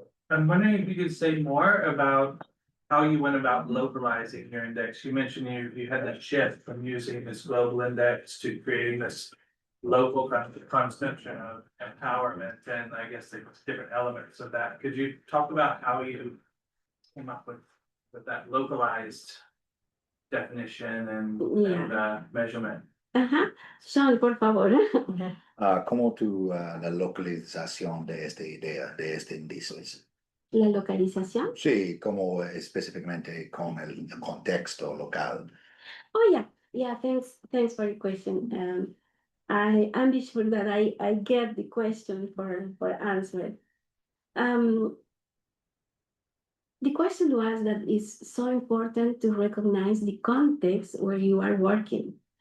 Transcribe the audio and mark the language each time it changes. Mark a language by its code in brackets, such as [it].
[en] I'm wondering if you could say more about how you went about localizing your index. You mentioned you had that shift from using this global index to creating this local conception of empowerment, and I guess there's different elements of that. Could you talk about how you came up with that localized definition and measurement? [es] Ajá. Sean, por favor. ¿Cómo tú la localización de esta idea, de este índice? La localización. Sí, como específicamente con el contexto local. [en] Oh yeah. Thanks for your question. I'm be sure that I get the question for answer. The question was that it's so important to recognize the context where you are working.